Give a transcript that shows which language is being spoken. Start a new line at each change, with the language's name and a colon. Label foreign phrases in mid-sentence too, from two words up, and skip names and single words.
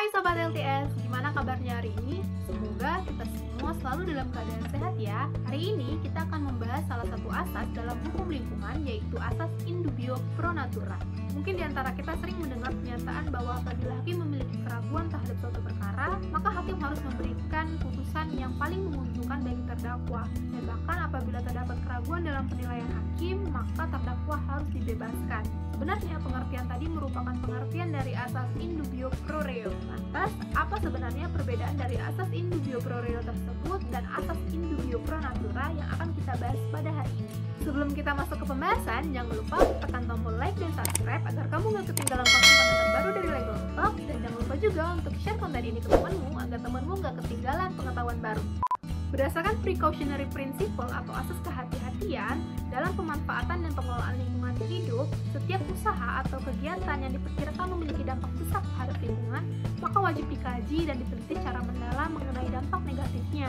Indonesian: Sobat LTS, gimana kabarnya hari ini? Semoga kita semua selalu dalam keadaan sehat ya. Hari ini kita akan membahas salah satu asas dalam hukum lingkungan, yaitu asas
Latin: in dubio pro natura.
Indonesian: Mungkin diantara kita sering mendengar pernyataan bahwa apabila hakim memiliki keraguan terhadap suatu perkara, maka hakim harus memberikan putusan yang paling menguntungkan bagi terdakwa. Dan bahkan apabila terdapat keraguan dalam penilaian hakim, maka terdakwa harus dibebaskan. Sebenarnya pengertian tadi merupakan pengertian dari asas
Latin: in dubio pro reo.
Indonesian: Lantas, apa sebenarnya perbedaan dari asas
Latin: in dubio pro reo
Indonesian: tersebut dan asas
Latin: in dubio pro natura
Indonesian: yang akan kita bahas pada hari ini? Sebelum kita masuk ke pembahasan, jangan lupa tekan tombol like dan subscribe agar kamu gak ketinggalan konten-konten terbaru dari Lego Talk, dan jangan lupa juga untuk share konten ini ke temanmu agar temanmu gak ketinggalan pengetahuan baru. Berdasarkan
English: precautionary principle
Indonesian: atau asas kehati-hatian dalam pemanfaatan dan pengelolaan lingkungan hidup, setiap usaha atau kegiatan yang diperkirakan memiliki dampak besar terhadap lingkungan, maka wajib dikaji dan diteliti secara mendalam mengenai dampak negatifnya.